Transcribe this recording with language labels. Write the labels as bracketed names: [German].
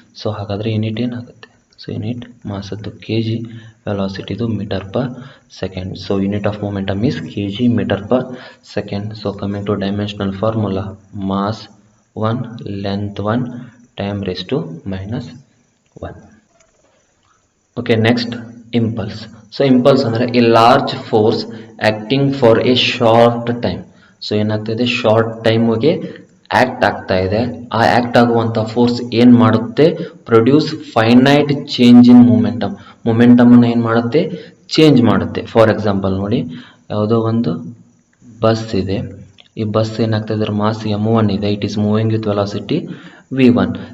[Kannada] So ಹಾಗಾದರೆ unit ಏನಾಗುತ್ತೆ, so unit ಮಾಸದ್ದು kg, ವೆಲಾಸಿಟಿದು metre per second. [English] So unit of momentum is kg metre per second. So coming to dimensional formula, mass 1, length 1, time raised to minus 1. Okay, next, impulse. So impulse ಅಂದರೆ a large force acting for a short time. [Kannada] So ಏನಾಗ್ತದೆ, short ಟೈಮ್ಗೆ act ಆಗ್ತಾ ಇದೆ. ಆ act ಆಗುವಂಥ force ಏನು ಮಾಡುತ್ತೆ, [English] Produce finite change in momentum. [Kannada] ಮೊಮೆಂಟಮನ್ನು ಏನು ಮಾಡುತ್ತೆ, ಚೇಂಜ್ ಮಾಡುತ್ತೆ. ಫಾರ್ ಎಕ್ಸಾಂಪಲ್ ನೋಡಿ, ಯಾವುದೋ ಒಂದು ಬಸ್ ಇದೆ. ಈ ಬಸ್ ಏನಾಗ್ತಾ ಇದೆ, ಮಾಸ್ m1 ಇದೆ. [English] It is moving with velocity v1.